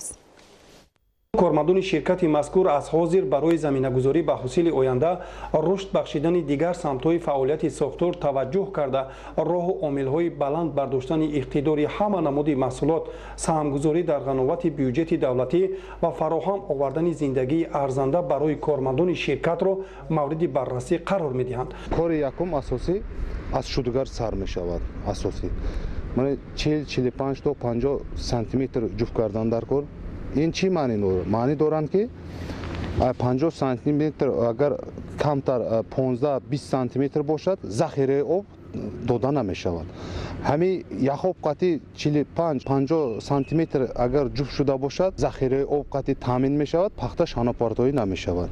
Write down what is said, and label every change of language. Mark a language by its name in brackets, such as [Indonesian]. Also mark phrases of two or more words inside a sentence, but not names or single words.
[Tajik] кормандони ширкати мазкур аз ҳозир барои заминагузорӣ ба ҳосили оянда рушд бахшидани дигар самтҳои фаъолияти сохтор таваҷҷӯҳ карда роҳу омилҳои баланд бардоштани иқтидори ҳама намуди маҳсулот, саҳмгузорӣ дар ғановати бюҷети давлатӣ ва фароҳам овардани зиндагии арзанда барои кормандони ширкатро мавриди баррасӣ қарор медиҳанд. кори якум асосӣ аз шудгар сар мешавад. асосӣ 40-45 то 50 сантиметр ҷуфт кардан дар кор. [Persian] این چی معنی دارند که 50 سانتی متر اگر کمتر 15-20 سانتی متر باشد ذخیره آب داده نمی شود. همین یک آب قطعی 45-50 سانتی متر اگر جفت شده باشد ذخیره آب قطعی تامین می شود، پخته شانه‌پردازی نمی شود.